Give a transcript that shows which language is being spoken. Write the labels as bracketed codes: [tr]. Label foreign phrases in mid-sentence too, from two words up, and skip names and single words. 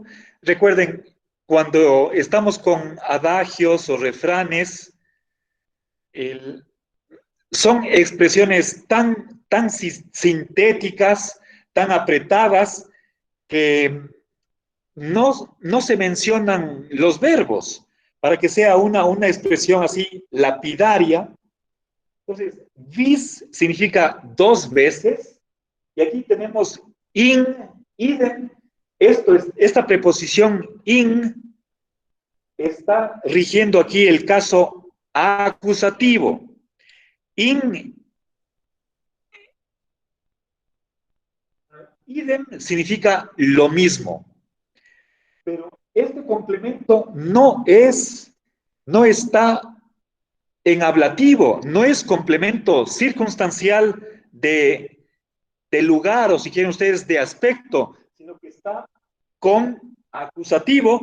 [es] Recuerden, cuando estamos con adagios o refranes, son expresiones tan sintéticas, tan apretadas, que no se mencionan los verbos para que sea una expresión así lapidaria. Entonces, vis significa dos veces, Y aquí tenemos [la] in, idem. [es] Esta preposición in está rigiendo aquí el caso acusativo. [la] In, idem [es] significa lo mismo. Pero este complemento no está en ablativo, no es complemento circunstancial de lugar o si quieren ustedes de aspecto, sino que está con acusativo.